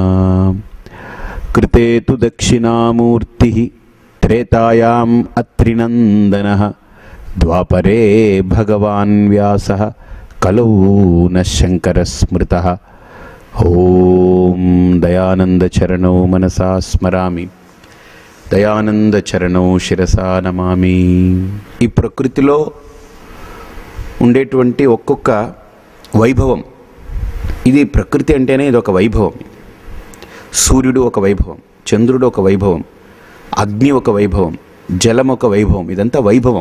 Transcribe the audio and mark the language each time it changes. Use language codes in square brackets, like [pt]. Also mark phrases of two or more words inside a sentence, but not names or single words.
[sa] कृते तु दक्षिणामूर्तिः त्रेतायाम् अत्रिनन्दनः द्वापरे भगवान् व्यासः कलौ न शङ्करस्मृतः। ओम दयानंद चरणौ मनसा स्मरामि दयानंद चरणौ శిరసా నమామి। [te] ఈ ప్రకృతిలో ఉండేటువంటి ఒక్కొక్క వైభవం, ఇది ప్రకృతి అంటేనే ఇది ఒక వైభవం। సూర్యుడు ఒక వైభవం, చంద్రుడు ఒక వైభవం, అగ్ని ఒక వైభవం, జలం ఒక వైభవం, ఇదంతా వైభవం।